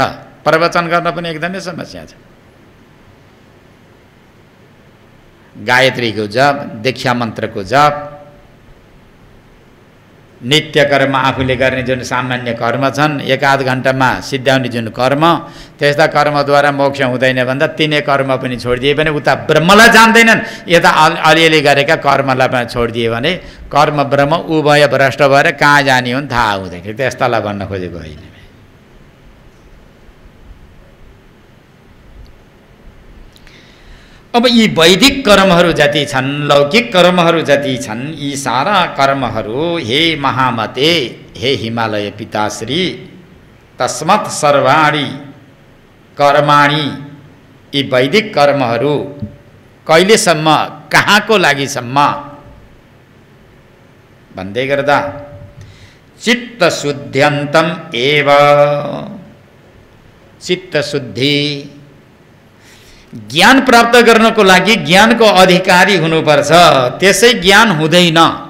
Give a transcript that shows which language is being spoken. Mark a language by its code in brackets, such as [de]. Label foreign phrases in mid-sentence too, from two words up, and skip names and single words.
[ne] प्रवचन गर्न पनि एकदमै समस्या छ। गायत्रीको जप, दीक्षा मन्त्रको जप, नित्य कर्म आफूले गर्ने जुन सामान्य कर्म छन्, 1-8 घण्टामा सिद्ध्याउने जुन कर्म, त्यस्ता कर्मद्वारा मोक्ष हुँदैन भन्दा तिनै कर्म पनि छोडिदिए भने उता ब्रह्मलाई जान्दैनन्, यता अलिअलि गरेका कर्मलाई पनि छोडिदिए भने कर्म ब्रह्म उभय भ्रष्ट भएर कहाँ जाने हो नि थाहा हुँदैन। त्यस्तालाई भन्न खोजेको होइन। अब यी वैदिक कर्महरू जति छन्, लौकिक कर्महरू जति छन्, यी सारा कर्महरू हे महामते, हे हिमालय पिताश्री, [sa] तस्मत् सर्वाणि कर्माणि [ne] यी वैदिक कर्महरू कहिलेसम्म कहाँको लागिसम्म भन्दै गर्दा [sa] चित्त शुद्ध्यन्तम एव, [ne] चित्त शुद्धि ज्ञान प्राप्त गर्नको लागि ज्ञानको अधिकारी हुनुपर्छ, त्यसै ज्ञान हुँदैन।